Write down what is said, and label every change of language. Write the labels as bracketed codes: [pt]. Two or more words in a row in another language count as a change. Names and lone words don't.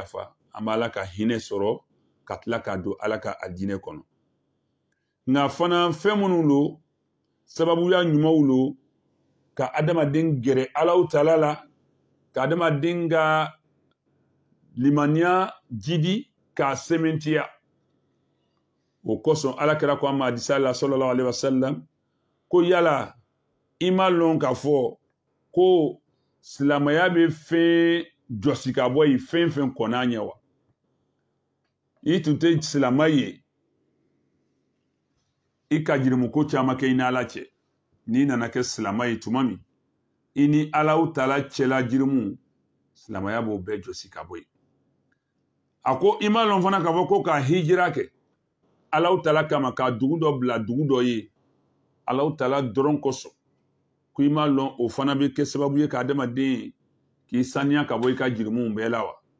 [bm] yafa an bɛ ala ka hinɛ sɔrɔ ka tila k'a don ala ka adinɛ kɔnɔ nka fana fɛn minnu don sababuya ɲumanw don ka adamaden gɛrɛ alaw taala la ka adamaden ka limaniya jidi k'a sɛmɛntiya o kosɔn ala kɛra ko an ma hadisa la [ar] صلى الله عليه وسلم [bm] ko yala i ma lɔn k'a fɔ ko silamɛya bɛ fɛn jɔsi ka bɔ yen fɛn fɛn kɔn'a ɲɛ wa i tun tɛ silamɛ ye i ka jirimuko caman kɛ i ni ala cɛ n'i nana kɛ silamɛ ye tuma min i ni alaw taala cɛla jirimu silamɛya b'o bɛɛ jɔsi ka bɔ yen a ko i ma lɔn fana k'a fɔ ko ka hijira kɛ alaw taala kama ka dugu dɔ bila dugu dɔ ye alaw taala dɔrɔn kosɔn ko i ma lɔn o fana bɛ kɛ sababu ye ka adamaden k'i saniya ka bɔ i ka jirimuw bɛɛ la wa